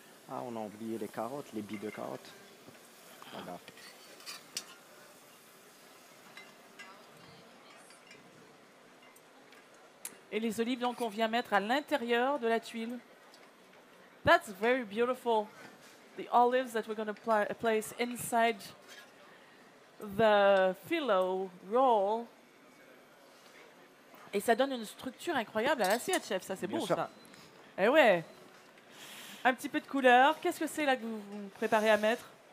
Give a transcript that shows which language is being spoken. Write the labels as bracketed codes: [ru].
[fr] Ah, on a oublié les carottes, les billes de carottes. Voilà. Et les olives, donc, on vient mettre à l'intérieur de la tuile. [en] That's very beautiful. The olives that we're going to place inside the phyllo roll. [fr] Et ça donne une structure incroyable à l'assiette, chef. Ça, c'est Bien beau, sûr. ça. Eh ouais. Un petit peu de couleur. Qu'est-ce que c'est là que vous préparez à mettre?